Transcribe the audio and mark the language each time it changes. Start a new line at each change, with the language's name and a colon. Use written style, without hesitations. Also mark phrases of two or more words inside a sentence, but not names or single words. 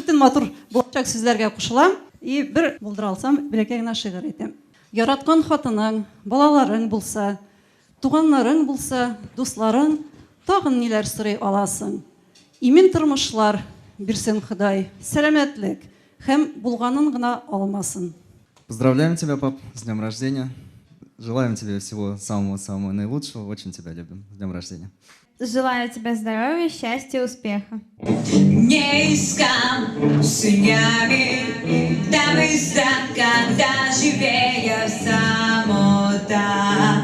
Tatar: Бөтен матур булачак сүзләргә кушылам. И бер булдыра алсам, бәләкәй генә шигырь әйтәм. Яраткан хатының, балаларың булса, туганнарың булса, дусларың, тагын ниләр сорый аласың. Имен тормышлар бирсен Ходай, сәламәтлек һәм булганын гына алмасын.
Russian: Поздравляем тебя, пап, с днем рождения. Желаем тебе всего самого-самого наилучшего. Очень тебя любим. С днем рождения. Желаю тебе здоровья, счастья, успеха. Не искал синями, там когда живея самота.